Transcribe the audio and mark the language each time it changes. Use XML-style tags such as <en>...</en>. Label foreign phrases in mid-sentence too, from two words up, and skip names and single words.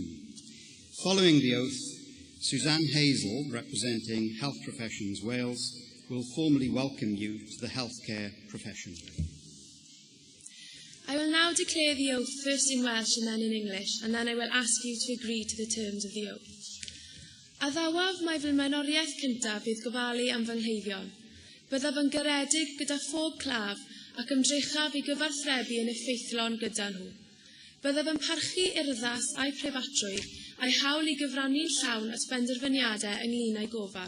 <en>Following the oath, Suzanne Hazel, representing Health Professions Wales, will formally welcome you to the healthcare profession. I will now declare the oath first in Welsh and then in English, and then I will ask you to agree to the terms of the oath.</en> <cy>Addawaf mai fy mlaenoriaeth cyntaf bydd gofalu am fy nghleifion. Byddaf yn garedig gyda phob claf ac ymdrechaf I gyfarthrebu yn effeithlon gyda nhw. Byddaf yn parchu urddas a'i preifatrwydd a'i hawl I gyfrannu'n llawn at benderfyniadau ynglŷn â'i gofal.</cy>